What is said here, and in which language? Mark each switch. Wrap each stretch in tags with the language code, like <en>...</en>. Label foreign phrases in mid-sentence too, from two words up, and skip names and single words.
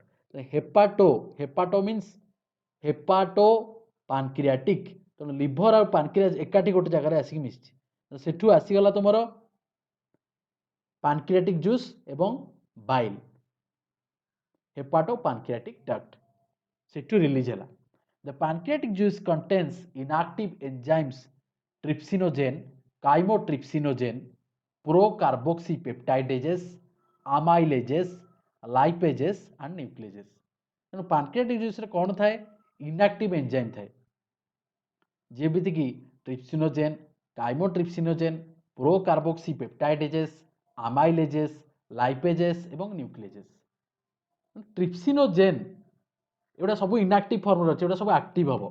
<en>hepato means hepato pancreatic,</en> <or>ତେଣୁ ଲିଭର ଆଉ ପାନକ୍ରିଆସ୍ ଏକାଠି ଗୋଟେ ଜାଗାରେ ଆସିକି ମିଶିଛି, ସେଠୁ ଆସିଗଲା ତୁମର</or> <en>pancreatic juice</en> <or>ଏବଂ ବାଇଲ୍,</or> <en>hepato pancreatic duct,</en> <or>ସେଠୁ ରିଲିଜ୍ ହେଲା।</or> <en>The pancreatic juice contains inactive enzymes trypsinogen, chymotrypsinogen, procarboxypeptidases, amylases, lipases and nucleases।</en> <or>ତେଣୁ</or> <en>pancreatic juice</en> <or>କ'ଣ ଥାଏ?</or> <en>inactive enzyme</en> <or>ଥାଏ, ଯେମିତିକି</or> <en>trypsinogen, chymotrypsinogen, procarboxypeptidases, amylases, lipases</en> <or>ଏବଂ ନ୍ୟୁକ୍ଲିଏଜେସ୍। ଟ୍ରିପ୍ସିନୋଜେନ୍ ଏଗୁଡ଼ା ସବୁ</or> <en>inactive form</en> <or>ଅଛି, ଏଗୁଡ଼ା ସବୁ ଆକ୍ଟିଭ୍ ହେବ।</or>